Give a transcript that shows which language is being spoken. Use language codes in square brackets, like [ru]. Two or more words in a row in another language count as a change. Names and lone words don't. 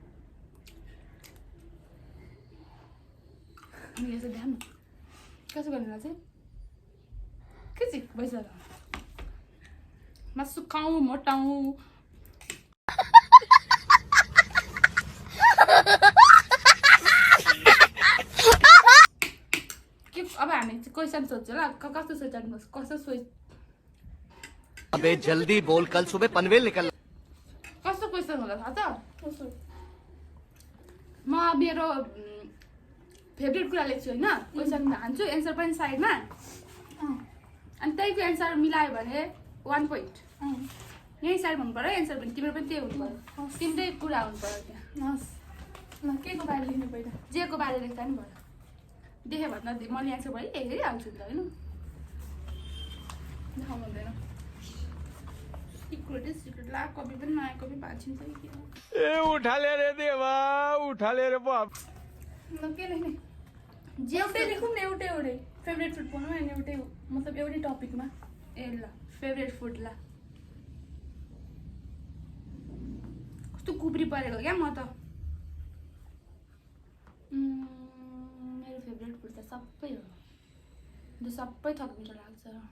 [ne] यसो ध्यान कसो गरेर चाहिँ के चाहिँ भइसक्यो। म सुकाउँ मोटाउँ। के अब हामी क्वेसन सोध्छौँ ल। कस्तो सोचिदिनुहोस्, कस्तो सोच। [hi] अबे जल्दी बोल, कल सुबह पनवेल निकल। [ne] कस्तो क्वेसन होला थाहा छ? म मेरो फेभरेट कुरा लेख्छु होइन, क्वेसन हान्छु, एन्सर पनि साइडमा। अनि त्यहीको एन्सर मिलायो भने 1 पोइन्ट। यही साइड हुनु पऱ्यो एन्सर पनि, तिम्रो पनि त्यही हुनु पऱ्यो। तिम्रै कुरा हुनु पऱ्यो त्यहाँ। हस् ल, के को बारे लेख्नु पहिला? जेको बारे लेख्दा नि भयो। देखेँ भन्दा मैले एन्सर भयो हेरिहाल्छु नि त होइन। देखाउनु हुँदैन। सिक्रेट ला, कपी पनि नयाँ कपी भाँचिन्छ कि के हो। [hi] ए उठा ले रे देवा, उठा ले रे बाप। [ne] ल के लेख्ने? एउटै लेखौँ न, एउटै [en] favourite food [ne] बनाउँ होइन, एउटै मतलब एउटै टपिकमा। ए ल [en] favourite food [ne] ल। कस्तो कुब्री परेको क्या म त। मेरो [en] favourite food [ne] त सबै हो, जो सबै थप मिठो लाग्छ।